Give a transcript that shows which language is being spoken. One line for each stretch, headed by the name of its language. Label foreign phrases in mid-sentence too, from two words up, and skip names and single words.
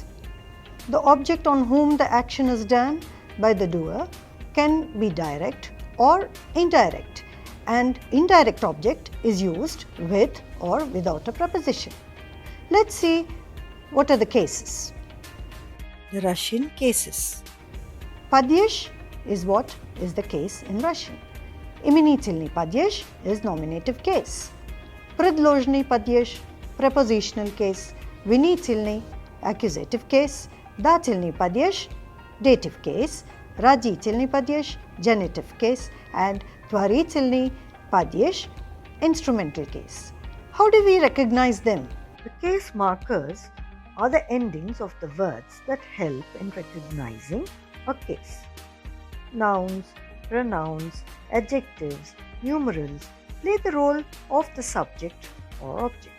English: The object on whom the action is done by the doer can be direct or indirect, and indirect object is used with or without a preposition. Let's see what are the cases. The Russian cases. Падеж is what is the case in Russian.
Russian: Именительный падеж
English: is nominative case.
Russian: Предложный падеж,
English: prepositional case. Винительный, accusative case.
Russian: Дательный падеж,
English: dative case.
Russian: Родительный падеж,
English: genitive case, and
Russian: творительный падеж,
English: instrumental case. How do we recognize them? The case markers are the endings of the words that help in recognizing a case. Nouns, pronouns, adjectives, numerals play the role of the subject or object.